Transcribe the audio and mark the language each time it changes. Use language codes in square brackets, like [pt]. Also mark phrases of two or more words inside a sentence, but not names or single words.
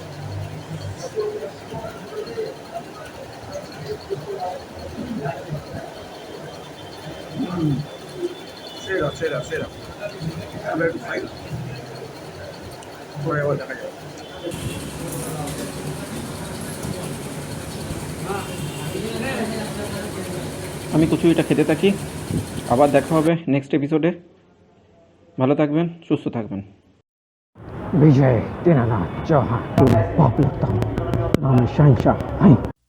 [bn] সেরা সেরা সেরা, আমরা একটু খাই, পরে আবার দেখা যাবে। আমি কচুরিটা খেতে থাকি, আবার দেখা হবে নেক্সট এপিসোডে। ভালো থাকবেন, সুস্থ থাকবেন। [hi] विजय दीनानाथ चौहान, बाप लगता हूँ नाम शाहिनशाह।